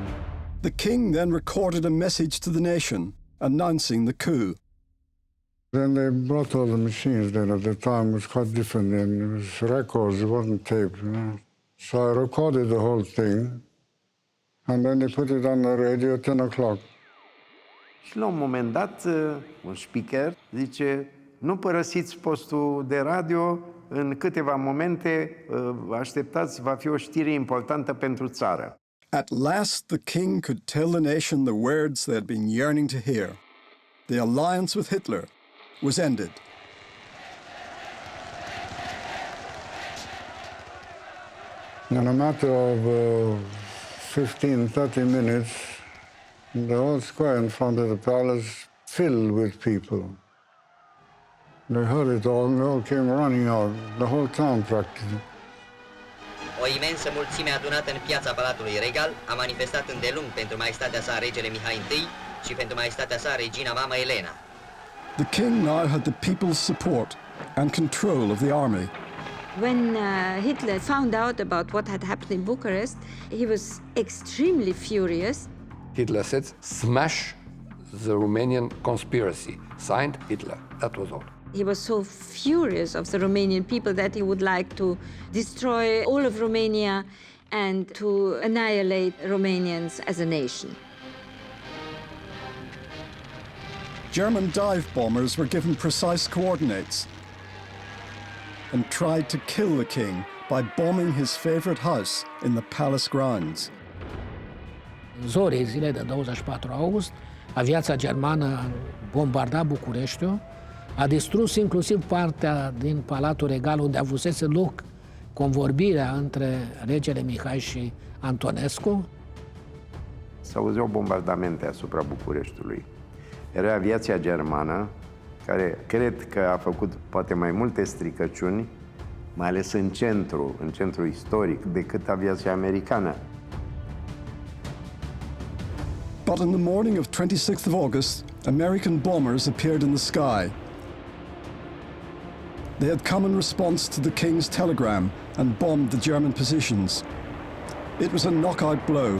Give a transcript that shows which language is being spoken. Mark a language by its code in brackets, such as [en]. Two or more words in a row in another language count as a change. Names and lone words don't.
[en] The king then recorded a message to the nation, announcing the coup. Then they brought all the machines then. At the time it was quite different then. It was records, it wasn't tape. So I recorded the whole thing, and then they put it on the radio at 10 o'clock. [ro] Și la un moment dat, un speaker zice, nu părăsiți postul de radio, în câteva momente, așteptați, va fi o știre importantă pentru țară. [en] At last the king could tell the nation the words they had been yearning to hear. The alliance with Hitler was ended. In a matter of 15-30 minutes, the whole square in front of the palace filled with people. They heard it all, and they all came running out, the whole town practically. [ro] O imensă mulțime adunată în piața Palatului Regal a manifestat îndelung pentru maestatea sa regele Mihai I și pentru maestatea sa regina mamă Elena. [en] The king now had the people's support and control of the army. When Hitler found out about what had happened in Bucharest, he was extremely furious. Hitler said, smash the Romanian conspiracy. Signed, Hitler. That was all. He was so furious of the Romanian people that he would like to destroy all of Romania and to annihilate Romanians as a nation. German dive bombers were given precise coordinates and tried to kill the king by bombing his favorite house in the palace grounds. [ro] În zorii zilei de 24 august, aviația germană a bombardat Bucureștiul, a distrus inclusiv partea din Palatul Regal unde avusese loc convorbirea între regele Mihai și Antonescu. S-auzeau bombardamente asupra Bucureștiului. Era aviația germană, care cred că a făcut poate mai multe stricăciuni, mai ales în centru istoric, decât aviația americană. [en] But in the morning of 26th of August, American bombers appeared in the sky. They had come in response to the king's telegram and bombed the German positions. It was a knockout blow.